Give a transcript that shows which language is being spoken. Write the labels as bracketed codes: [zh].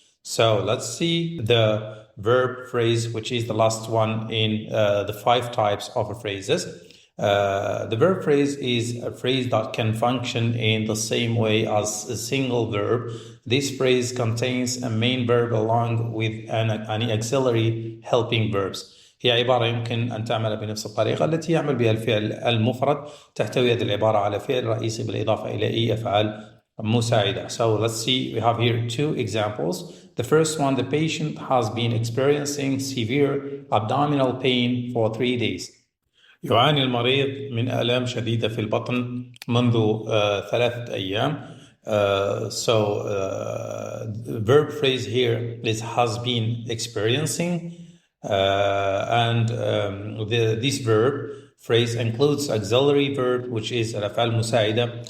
[en] So let's see the verb phrase, which is the last one in the 5 types of phrases. The verb phrase is a phrase that can function in the same way as a single verb. This phrase contains a main verb along with an auxiliary helping verbs. [ar] هي عبارة يمكن أن تعمل بنفس الطريقة التي يعمل بها الفعل المفرد. تحتوي هذه العبارة على فعل رئيسي بالإضافة إلى أي أفعال مساعدة. [en] So let's see, we have here 2 examples. The first one, the patient has been experiencing severe abdominal pain for 3 days. [ar] يعاني المريض من آلام شديدة في البطن منذ 3 أيام. [en] The verb phrase here is has been experiencing, and this verb phrase includes auxiliary verb, which is [ar] الأفعال المساعدة.